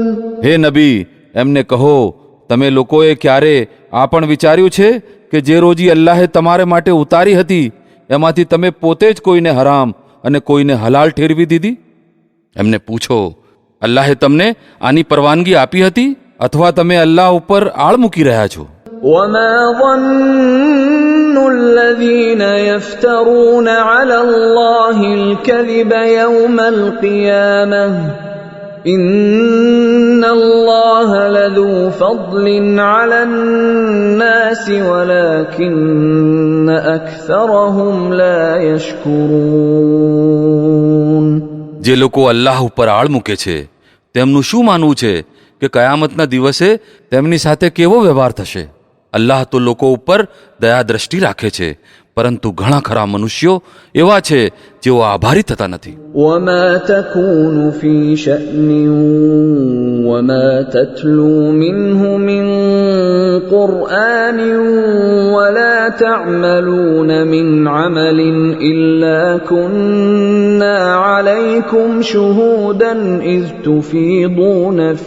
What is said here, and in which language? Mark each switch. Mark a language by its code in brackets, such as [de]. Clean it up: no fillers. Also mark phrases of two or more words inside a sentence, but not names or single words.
[gu] હે નબી, એમને કહો, તમે લોકોએ ક્યારે આ પણ વિચાર્યું છે કે જે રોજી અલ્લાહે તમારે માટે ઉતારી હતી એમાંથી તમે પોતે જ કોઈને હરામ અને કોઈને હલાલ ઠેરવી દીધી? એમને પૂછો, અલ્લાહે તમને આની પરવાનગી આપી હતી અથવા તમે અલ્લાહ ઉપર આળ મૂકી રહ્યા છો? [ar] وما ظن الذين يفترون على الله الكذب يوم القيامة إن الله لذو فضل على الناس ولكن أكثرهم لا يشكرون. [gu] જે લોકો અલ્લાહ ઉપર આળ મૂકે છે તેમનું શું માનવું છે કે કયામતના દિવસે તેમની સાથે કેવો વ્યવહાર થશે? અલ્લાહ તો લોકો ઉપર દયા દ્રષ્ટિ રાખે છે, પરંતુ ઘણા ખરા મનુષ્યો એવા છે જેઓ આભારી થતા નથી. [ar] وما تكون في شأن وما تتلو منه من قرآن ولا تعملون من عمل إلا كنا عليكم شهودا إذ تفيضون